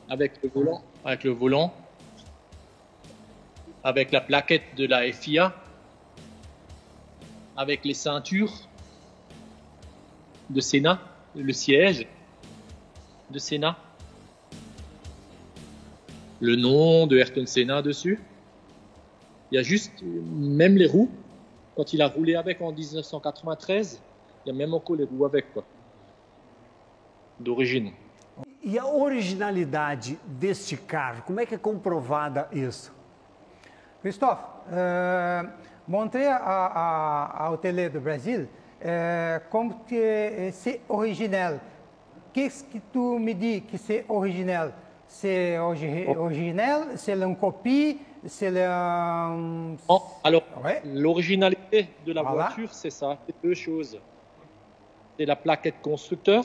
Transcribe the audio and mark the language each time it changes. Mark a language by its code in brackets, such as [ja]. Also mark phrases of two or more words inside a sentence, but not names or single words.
[fr] Avec le volant, avec la plaquette de la FIA, avec les ceintures de Senna, le siège de Senna, le nom de Ayrton Senna dessus. Il y a juste, même les roues, quand il a roulé avec en 1993, il y a même encore les roues avec, quoi, d'origine. [pt] E a originalidade deste carro, como é que é comprovada isso? [fr] Christophe, montrer ao télé [pt] do Brasil como que [fr] c'est original. Qu'est-ce que tu me dis que c'est original? C'est original? C'est une copie? C'est un... Alors, ouais. L'originalité de la voiture, c'est ça, c'est 2 choses. C'est la plaquette constructeur.